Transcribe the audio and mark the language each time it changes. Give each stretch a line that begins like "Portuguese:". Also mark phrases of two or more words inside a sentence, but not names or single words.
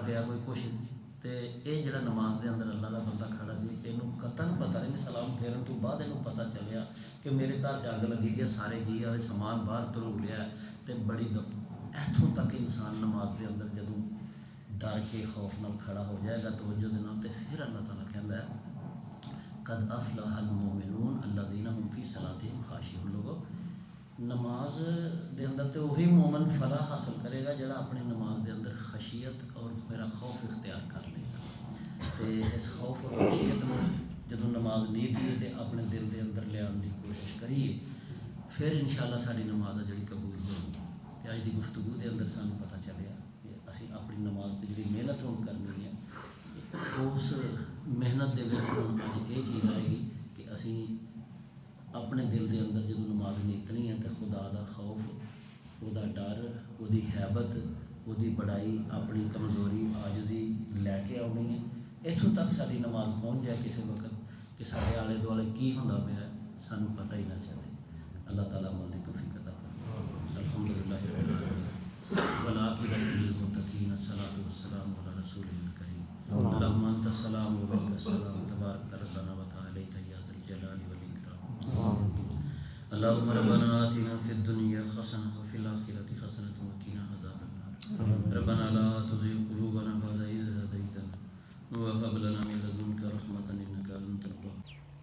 Punjabi: پیا کوئی کچھ، تے یہ جڑا نماز دے اندر اللہ کا بندہ کھڑا سی یہ قطن پتہ نہیں، سلام پھیرن تو بعد یہ پتہ چلیا کہ میرے گھر اگ لگی گئی، سارے جی والے سامان باہر ترو لیا تے بڑی اتوں تک انسان نماز دے اندر جدوں ڈر کے خوف نال کھڑا ہو جائے گا توجہ دے نال تے پھر اللہ تعالیٰ کہندا ہے
Arabic: قد افلح المؤمنون الذین هم فی صلاتہم خاشعون۔
Punjabi: لوگو نماز دے اندر تو وہی مومن فلاح حاصل کرے گا جڑا اپنی نماز دے اندر خشیت اور میرا خوف اختیار کر لے گا۔ تے اس خوف اور خشیت میں جدوں نماز نہیں دیے تے اپنے دل دے اندر لے آنے کی کوشش کریے پھر انشاءاللہ ساری نماز جڑی قبول ہوگی۔ کہ اج دی گفتگو دے اندر سانوں پتہ چلیا کہ اسی اپنی نماز کی جڑی محنت ہون کرنی ہے اس محنت دے وچ ہن اج یہ چیز آئے گی کہ اسی اپنے دل دے اندر جدوں نماز نیتنی ہے تو خدا دا خوف، وہ دا ڈر، وہ دی حیبت، وہ دی بڑائی، اپنی کمزوری عاجزی لے کے آنی ہے۔ اتوں تک ساری نماز پہنچ جائے کسی وقت کہ سارے آلے دوالے کی ہوندا پیا ہے سانوں پتہ ہی نہ چلے۔ اللہ تعالیٰ عمل دی توفیق عطا فرمائے۔
Arabic: الحمدللہ رب العالمین والعاقبۃ للمتقین الصلاۃ والسلام علی رسول الکریم اللہم انت السلام و منک السلام تبارک ربنا وتعالیٰ یا ذا الجلال والاکرام۔ اللہم ربنا آتنا فی الدنیا حسنۃ وفی الآخرۃ حسنۃ وقنا عذاب النار ربنا لا تزغ قلوبنا بعد إذ هديتنا وهب لنا من لدنك رحمة إنك أنت الوهاب۔